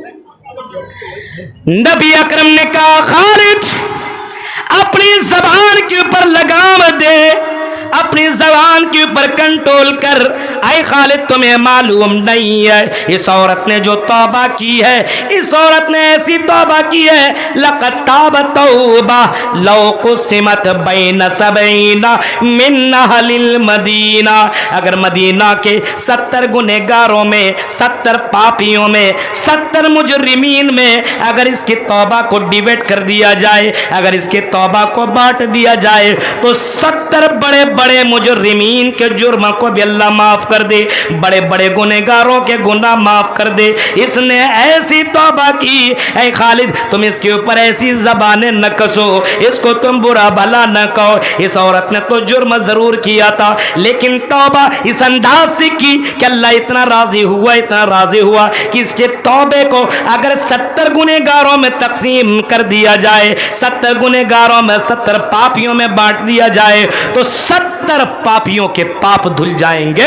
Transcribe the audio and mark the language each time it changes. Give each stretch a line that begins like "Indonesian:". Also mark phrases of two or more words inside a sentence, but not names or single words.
Urdu: نبی اکرم نے کہا خالد اپنی زبان کے اوپر لگام دے, اپنی زبان کے اوپر کنٹرول کر. اے خالد تمہیں معلوم نہیں ہے اس عورت نے جو توبہ کی ہے, اس عورت نے ایسی توبہ کی ہے
Arabic: لقد تاب توبہ لو قسمت بین 70 من اہل المدینہ.
Urdu: اگر مدینہ کے 70 گنہگاروں میں, 70 پاپیوں میں, 70 مجرمین میں اگر اس کی توبہ کو ڈیویڈ کر دیا جائے, اگر اس کی توبہ کو بانٹ دیا جائے تو 70 بڑے بڑے بڑے مجرمین کے جرم کو بھی اللہ معاف کر دے، بڑے بڑے گنہگاروں کے گناہ معاف کر دے. اس نے ایسی توبہ کی، اے خالد تم اس کے اوپر ایسی زبانیں نہ کسو، اس کو تم برا بھلا نہ کہو. اس عورت نے تو جرم ضرور کیا تھا، لیکن توبہ اس انداز سے کی کہ اللہ اتنا راضی ہوا، اتنا راضی ہوا کہ اس کے توبے کو اگر 70 گنہگاروں میں تقسیم کر دیا جائے، 70 گنہگاروں میں 70 پاپیوں میں بانٹ دیا جائے، تو 70 پاپیوں کے پاپ دھل جائیں گے.